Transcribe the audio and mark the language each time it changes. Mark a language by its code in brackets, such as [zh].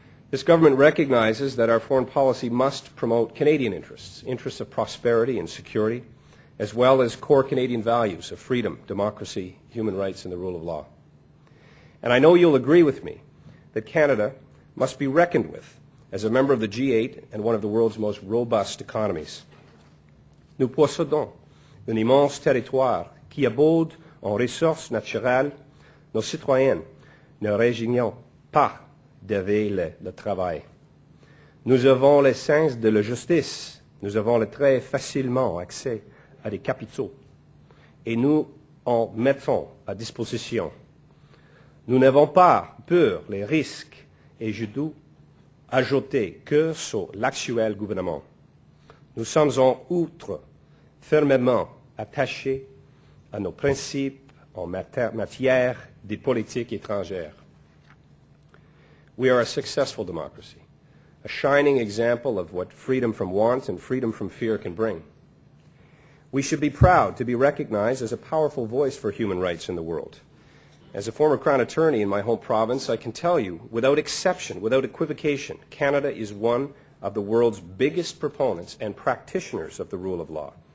[en] This government recognizes that our foreign policy must promote Canadian interests, interests of prosperity and security, as well as core Canadian values of freedom, democracy, human rights, and the rule of law. And I know you'll agree with me that Canada must be reckoned with as a member of the G8 and one of the world's most robust economies. [fr] Nous possédons un immense territoire qui abonde en ressources naturelles. Nos citoyens ne résignent pas devant le travail. Nous avons le sens de la justice. Nous avons très facilement accès à des capitaux et nous en mettons à disposition. Nous n'avons pas peur des risques et je dois ajouter que sur l'actuel gouvernement. Nous sommes en outre fermement attachés à nos principes en matière de politique étrangère. [en] We are a successful democracy, a shining example of what freedom from want and freedom from fear can bring. We should be proud to be recognized as a powerful voice for human rights in the world, As a former Crown attorney in my home province, I can tell you, without exception, without equivocation, Canada is one of the world's biggest proponents and practitioners of the rule of law.